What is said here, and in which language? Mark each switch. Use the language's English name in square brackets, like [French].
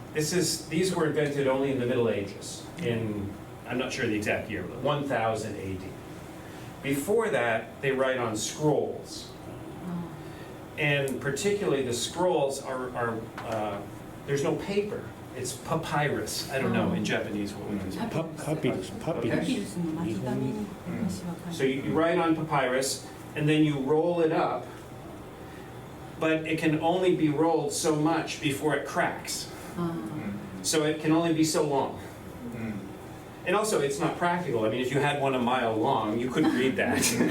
[English] These were invented only in the Middle Ages, I'm not sure the exact year, but 1000 AD. Before that, they write on scrolls. And particularly the scrolls are there's no paper. It's papyrus. I don't know in Japanese what we use. [Japanese] パピルス、パピルス。パピルスの巻紙に昔は書 [English] So [Japanese] いて [English] you write on papyrus, and then you roll it up, but it can only be rolled so much before it cracks. So it can only be so long. And also, it's not practical. I mean, if you had one a mile long, you couldn't read that.